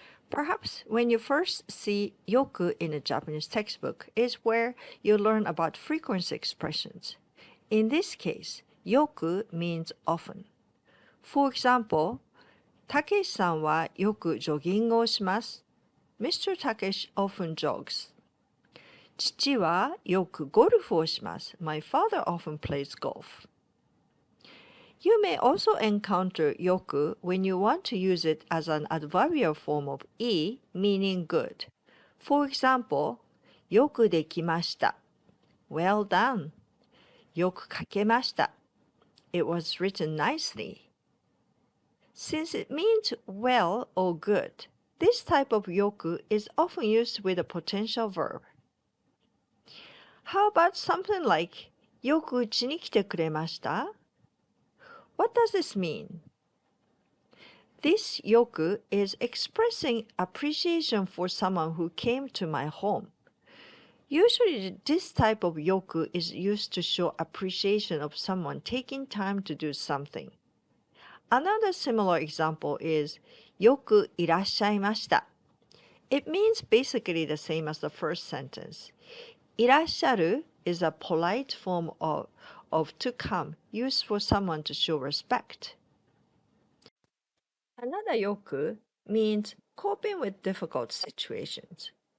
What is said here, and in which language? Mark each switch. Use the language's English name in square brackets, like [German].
[English] Perhaps when you first see yoku in a Japanese textbook is where you learn about frequency expressions. In this case, yoku means often. For example, [Japanese] Takeshi-san wa yoku joggingをします. [English] Mr. Takeshi often jogs. [Japanese] 父はよくゴルフをします. [English] My father often plays golf. You may also encounter yoku when you want to use it as an adverbial form of "い", meaning good. For example, [Japanese] よくできました. [English] Well done. [Japanese] よく書けました. [English] It was written nicely. Since it means well or good, this type of yoku is often used with a potential verb. How about something like [Japanese] よくうちに来てくれました? [English] What does this mean? This yoku is expressing appreciation for someone who came to my home. Usually, this type of yoku is used to show appreciation of someone taking time to do something. Another similar example is [Japanese] よくいらっしゃいました. [English] It means basically the same as the first sentence. いらっしゃる is a polite form of to come, used for someone to show respect. Another yoku means coping with difficult situations.